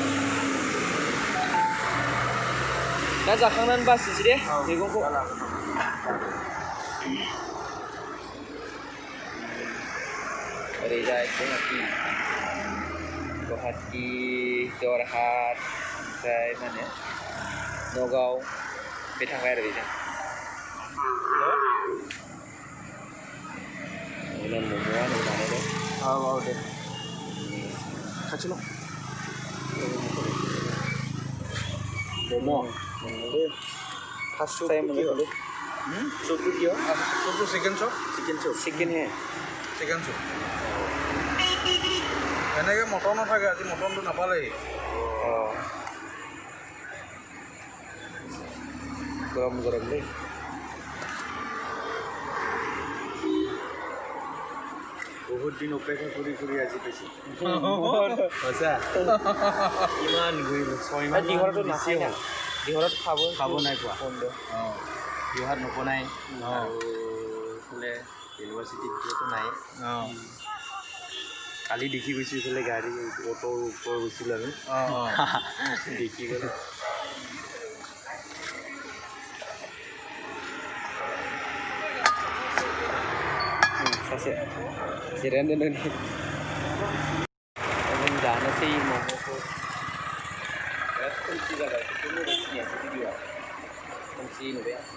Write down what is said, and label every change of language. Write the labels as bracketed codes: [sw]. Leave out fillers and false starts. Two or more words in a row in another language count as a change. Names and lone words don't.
[brx] दा जाखांनानै बासिनोसै दे मैगंखौ ओरैजाय गुवाहाटि जरहाट ओमफ्राय मा होनो नगाव बे थांबाय आरो बेजों मम'आ नै बानायदों औ दे खाथिल' मम' [en] first time मोनो [hi] सूप किया सूप तो चिकन चॉप चिकेन है [as] চিকেন চুপ এনেকৈ মটন নাথাকে আজি মটনটো নাপালেই গৰম দেই বহুত দিন অপেক্ষা কৰি আজি পাইছোঁ সঁচা ইমান ঘূৰিব 6 মাহ দিঘৰতো নাখায় না দিঘৰত খাব নাই পোৱা দিঘৰত নবনাই আৰু এইফালে ইউনিভাৰ্চিটিতো নাই কালি দেখি গৈছোঁ এইফালে গাড়ী অ'টোৰ ওপৰ গৈছিলোঁ আমি দেখি গ'লো [brx] सासे जिरायनानै दोनदों जों जानोसै मम'खौ बिराद खोमसि जाबाय खिन्थु मोजां सिनायासै भिडिअ'आ खोमसि नुबाय